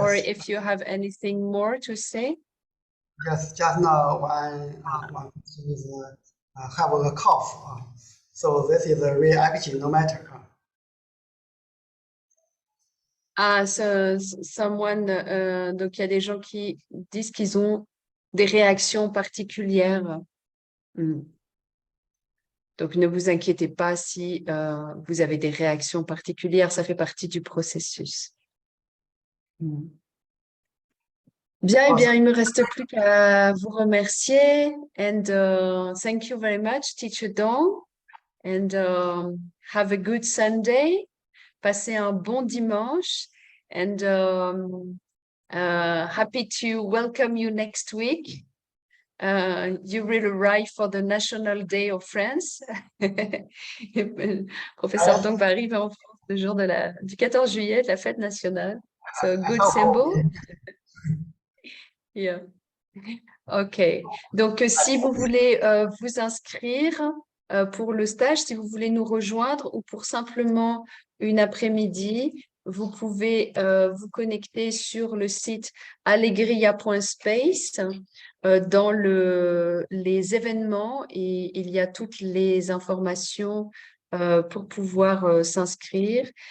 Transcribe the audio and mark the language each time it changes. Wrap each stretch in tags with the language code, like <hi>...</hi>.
<en>Or if you have anything more to say. Yes, just now one is have a cough. So this is a reaction, no matter. Ah, someone,</en> <fr>donc il y a des gens qui disent qu'ils ont des réactions particulières. Donc ne vous inquiétez pas si vous avez des réactions particulières, ça fait partie du processus. Bien, eh bien, il me reste plus qu'à vous remercier.</fr> <en>And thank you very much, Teacher Dong. And have a good Sunday.</en> <fr>Passez un bon dimanche.</fr> <en>And happy to welcome you next week. You will arrive for the National Day of France.</en> <fr>Professeur Dong va arriver en France le jour du 14 juillet, de la fête nationale.</fr> <en>So good symbol. Yeah. OK.</en> <fr>Donc, si vous voulez vous inscrire pour le stage, si vous voulez nous rejoindre ou pour simplement une après-midi, vous pouvez vous connecter sur le site alegria.space dans les événements et il y a toutes les informations pour pouvoir s'inscrire.</fr>